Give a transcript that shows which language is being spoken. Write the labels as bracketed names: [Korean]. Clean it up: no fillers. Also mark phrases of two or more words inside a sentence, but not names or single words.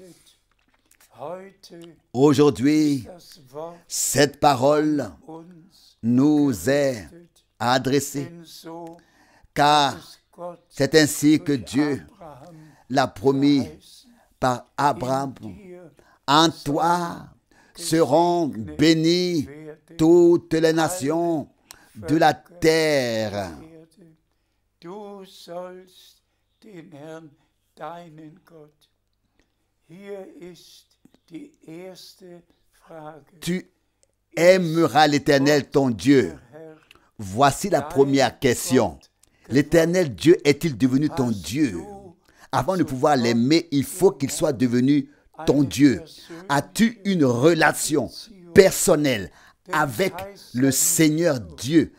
[French] Aujourd'hui, cette parole nous est adressée, car c'est ainsi que Dieu l'a promis par Abraham. En toi seront bénies toutes les nations de la terre. [German] Du sollst den Herrn, deinen Gott. Hier ist die erste Frage. [French] Tu aimeras l'Éternel ton Dieu. Voici la première question. L'Éternel Dieu est-il devenu ton Dieu? Avant de pouvoir l'aimer, il faut qu'il soit devenu ton Dieu. As-tu une relation personnelle avec le Seigneur Dieu?